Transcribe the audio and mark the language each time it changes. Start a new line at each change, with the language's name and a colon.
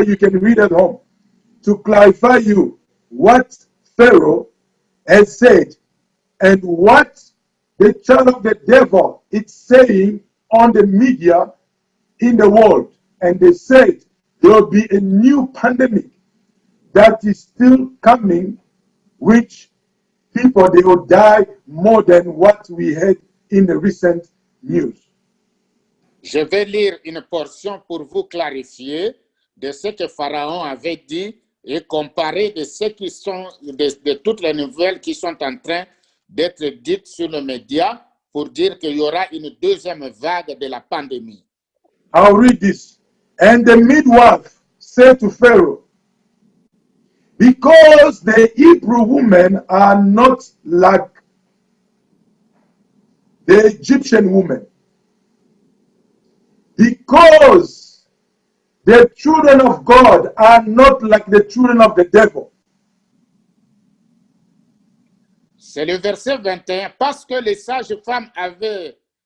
English: You can read at home. To clarify you what Pharaoh has said and what the child of the devil is saying on the media in the world. And they said there will be a new pandemic that is still coming, which people, they will die more than what we had in the recent news.
French: Je vais lire une portion pour vous clarifier de ce que Pharaon avait dit et comparer de ce qui sont de toutes les nouvelles qui sont en train d'être dites sur les médias pour dire qu'il y aura une deuxième vague de la pandémie.
English: I'll read this. And the midwife said to Pharaoh, because the Hebrew women are not like the Egyptian women, because the children of God are not like the children of the devil.
French: C'est le verset 21. Parce que les sages femmes avaient...